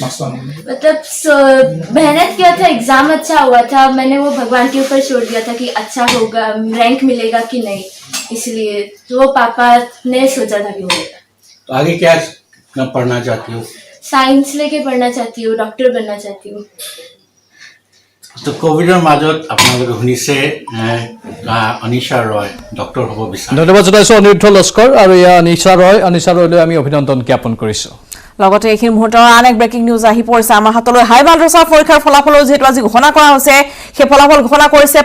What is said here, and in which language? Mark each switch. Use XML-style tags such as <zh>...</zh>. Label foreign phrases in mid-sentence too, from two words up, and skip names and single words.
<hi>मतलब मेहनत किया था, एग्जाम अच्छा हुआ था, मैंने वो भगवान के ऊपर छोड़ दिया था कि अच्छा होगा, रैंक मिलेगा कि नहीं, इसलिए तो वो पापा ने सोचा था कि होगा। तो आगे क्या पढ़ना चाहती हो? साइंस लेके पढ़ना चाहती हूँ, डॉक्टर बनना चाहती हूँ।</hi> <as>তো কোভিডৰ মাজত আপোনালোকে শুনিছে অনিশা ৰয় ডক্টৰ হ'ব বিচাৰে। ধন্যবাদ জনাইছোঁ অনিৰুদ্ধ লস্কৰ আৰু এয়া অনিশা ৰয়লৈ আমি অভিনন্দন জ্ঞাপন কৰিছোঁ। লগতে এইখিনি মুহূৰ্তৰ আন এক</as> <en>breaking news</en> <as>আহি পৰিছে আমাৰ হাতলৈ। হাই মাদ্ৰাছাৰ পৰীক্ষাৰ ফলাফলো যিহেতু আজি ঘোষণা কৰা হৈছে, সেই ফলাফল ঘোষণা কৰিছে।</as>